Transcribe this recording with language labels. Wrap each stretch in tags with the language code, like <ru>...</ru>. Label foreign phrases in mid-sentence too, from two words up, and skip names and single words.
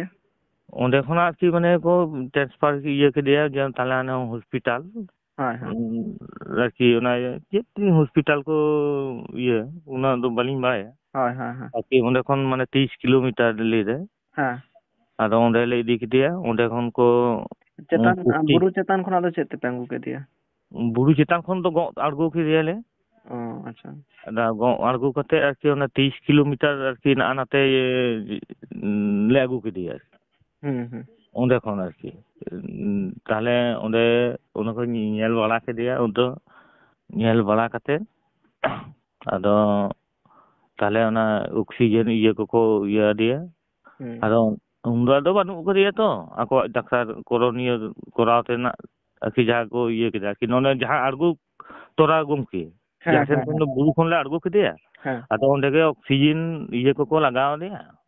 <sat>ᱚᱸᱰᱮ ᱠᱷᱚᱱᱟᱜ ᱟᱨᱠᱤ ᱢᱟᱱᱮ ᱠᱚ ᱴᱨᱟᱱᱥᱯᱷᱟᱨ ᱤᱭᱟᱹ ᱠᱮᱫᱮᱭᱟ ᱡᱮ ᱛᱟᱦᱞᱮ ᱚᱱᱟ ᱦᱚᱥᱯᱤᱴᱟᱞ ᱟᱨᱠᱤ ᱚᱱᱟ ᱪᱮᱫ ᱦᱚᱥᱯᱤᱴᱟᱞ ᱠᱚ ᱤᱭᱟᱹ ᱚᱱᱟ ᱫᱚ ᱵᱟᱹᱞᱤᱧ ᱵᱟᱲᱟᱭᱟ ᱟᱨᱠᱤ ᱚᱸᱰᱮ ᱠᱷᱚᱱ ᱢᱟᱱে 30 কিলোমিটার ᱞᱟᱹᱭ ᱫᱟᱭ ᱟᱫᱚ ᱚᱸᱰᱮ ᱞᱮ ᱤᱫᱤ ᱠᱮᱫᱮᱭᱟ ᱚᱸᱰᱮ ᱠᱷᱚᱱ ᱠᱚ ᱪᱮᱛᱟᱱ ᱵᱩᱨᱩ ᱪᱮᱛᱟᱱ ᱠᱷᱚᱱᱟᱜ ᱫᱚ ᱪᱮᱫ ᱛᱮᱯᱮ ᱟᱹᱜᱩ ᱠᱮᱫᱮᱭᱟ ᱵᱩᱨᱩ ᱪᱮᱛᱟᱱ ᱠᱷᱚᱱ ᱫᱚ ᱜᱚᱜ ᱟᱬᱜᱚ ᱠᱮᱫᱮᱭᱟᱞᱮ আচ্ছা ᱟᱫᱚ ᱜᱚᱜ ᱟᱬᱜᱚ ᱠᱟᱛᱮ ᱟᱨᱠᱤ ᱚᱱᱟ 30 কিলোমিটার আরকি নাতে লে ᱟᱹᱜᱩ ᱠᱮᱫᱮᱭᱟ ᱚᱸᱰᱮ ᱠᱷᱚᱱ ᱟᱨᱠᱤ ᱛᱟᱦᱞᱮ ᱚᱸᱰᱮ ᱚᱱᱟ ᱠᱚ ᱧᱮᱞ ᱵᱟᱲᱟ ᱠᱮᱫᱮᱭᱟ ᱩᱫᱚ ᱧᱮᱞ ᱵᱟᱲᱟ ᱠᱟᱛᱮ ᱟᱫᱚ ᱛᱟᱦᱞᱮ ᱚᱱᱟ ᱚᱠᱥᱤᱡᱮᱱ ᱤᱭᱟᱹ ᱠᱚᱠᱚ ᱤᱭᱟᱹ ᱟᱫᱮᱭᱟ ᱟᱫᱚ ᱩᱱᱫᱚ ᱟᱫᱚ ᱵᱟᱹᱱᱩᱜ ᱠᱟᱫᱮᱭᱟ ᱛᱚ ᱟᱠᱚᱣᱟᱜ ᱰᱟᱠᱛᱟᱨ ᱠᱚᱨᱚᱱᱤᱭᱟᱹ ᱠᱚᱨᱟᱣ ᱛᱮᱱᱟᱜ ᱟᱨᱠᱤ ᱡᱟᱦᱟᱸ ᱠᱚ ᱤᱭᱟᱹ ᱠᱮᱫᱟ ᱟᱨᱠᱤ ᱱᱚᱰᱮ ᱡᱟᱦᱟᱸ ᱟᱬᱜᱚ ᱛᱚᱨᱟ ᱜᱚᱢᱠᱮ ᱡᱟᱦᱟᱸ ᱥᱮᱱ ᱠᱷᱚᱱ ᱵᱩᱨᱩ ᱠᱷᱚᱱᱞᱮ ᱟᱬᱜᱚ ᱠᱮᱫᱮᱭᱟ ᱟᱫᱚ ᱚᱸᱰᱮ ᱜᱮ ᱚᱠᱥᱤᱡᱮᱱ ᱤᱭᱟᱹ ᱠᱚᱠᱚ ᱞᱟᱜᱟᱣ ᱟᱫᱮᱭᱟ</sat>